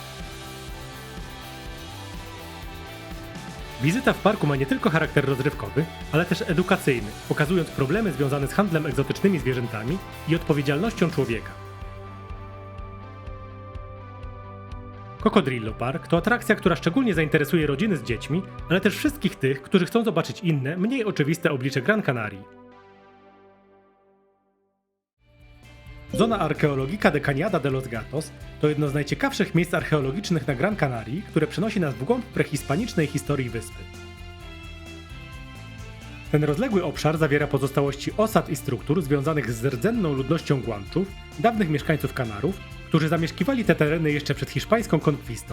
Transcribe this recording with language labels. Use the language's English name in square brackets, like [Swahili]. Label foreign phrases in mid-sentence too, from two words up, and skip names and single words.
[Polish] Wizyta w parku ma nie tylko charakter rozrywkowy, ale też edukacyjny, pokazując problemy związane z handlem egzotycznymi zwierzętami i odpowiedzialnością człowieka. Cocodrillo Park to atrakcja, która szczególnie zainteresuje rodziny z dziećmi, ale też wszystkich tych, którzy chcą zobaczyć inne, mniej oczywiste oblicze Gran Canarii. Zona Archeologica de Cañada de los Gatos to jedno z najciekawszych miejsc archeologicznych na Gran Canarii, które przenosi nas w głąb prehispanicznej historii wyspy. Ten rozległy obszar zawiera pozostałości osad i struktur związanych z rdzenną ludnością Guanczów, dawnych mieszkańców Kanarów, którzy zamieszkiwali te tereny jeszcze przed hiszpańską konkwistą.